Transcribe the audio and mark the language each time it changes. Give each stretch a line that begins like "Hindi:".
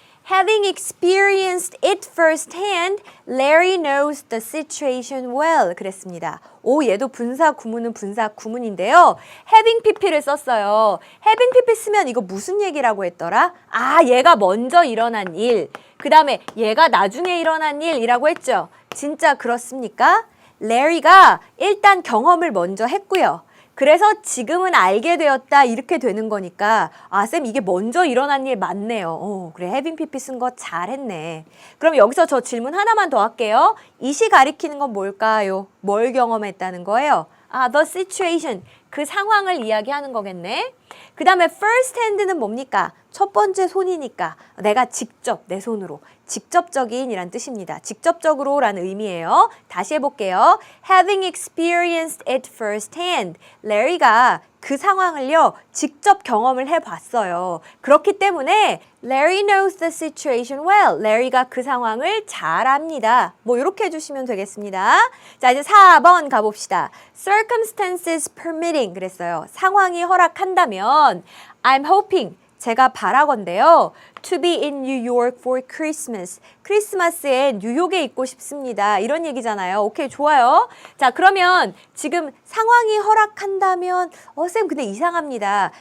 English: Having experienced it firsthand, Larry knows the situation well.
Korean: 그랬습니다. 얘도 분사 구문은 분사 구문인데요. having pp를 썼어요. having pp 쓰면 이거 무슨 얘기라고 했더라? 얘가 먼저 일어난 일. 그 다음에 얘가 나중에 일어난 일이라고 했죠. 진짜 그렇습니까? Larry가 일단 경험을 먼저 했고요. 그래서 지금은 알게 되었다 이렇게 되는 거니까 쌤 이게 먼저 일어난 일 맞네요. 그래 having pp 쓴 거 잘했네. 그럼 여기서 저 질문 하나만 더 할게요. 이시 가리키는 건 뭘까요? 뭘 경험했다는 거예요? the situation. 그 상황을 이야기하는 거겠네. 그 다음에 first hand는 뭡니까? 첫 번째 손이니까 내가 직접 내 손으로 직접적인 이란 뜻입니다. 직접적으로 라는 의미예요. 다시 해볼게요.
English: Having experienced it firsthand.
Korean: Larry가 그 상황을요 직접 경험을 해봤어요. 그렇기 때문에
English: Larry knows the situation well.
Korean: Larry가 그 상황을 잘 압니다. 뭐 이렇게 해주시면 되겠습니다. 자, 이제 4번 가봅시다.
English: Circumstances permitting
Korean: 그랬어요. 상황이 허락한다면
English: I'm hoping
Korean: 제가 바라건대요.
English: To be in New York for Christmas.
Korean: 크리스마스에 뉴욕에 있고 싶습니다. 이런 얘기잖아요. 오케이, 좋아요. 자, 그러면 지금 상황이 허락한다면 쌤 근데 이상합니다.